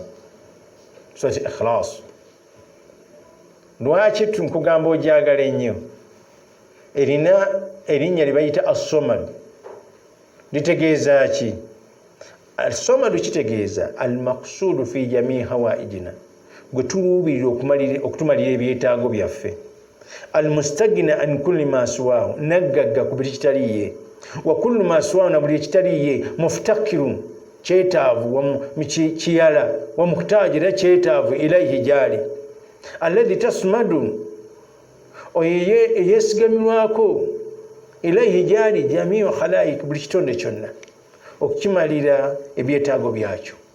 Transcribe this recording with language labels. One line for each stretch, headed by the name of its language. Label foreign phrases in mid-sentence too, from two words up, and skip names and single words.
Ganda: Surati Ikhlas lwaki nkugamba ogyagala ennyo? Erina erinnya libayita as-Samad. Litegeeza ki? As-Samad kitegeeza
Arabic: المقصود في جميع حوائجنا,
Ganda: gwe tuluubirira okutumalira ebyetaago byaffe.
Arabic: المستغني عن كل ما سواه,
Ganda: naggagga ku buli kitaliye.
Arabic: وكل ما سواه,
Ganda: na buli ekitaliye. Muftakirun, kyetaavu kiyala.
Arabic: ومحتاجا,
Ganda: kyetaavu ilaihi gyali.
Arabic: الذي تصمد,
Ganda: oyo eyesigamirwako ilaihi gyali
Arabic: جميع الخلائق,
Ganda: buli kitonde kyonna okukimalira ebyetaago byakyo.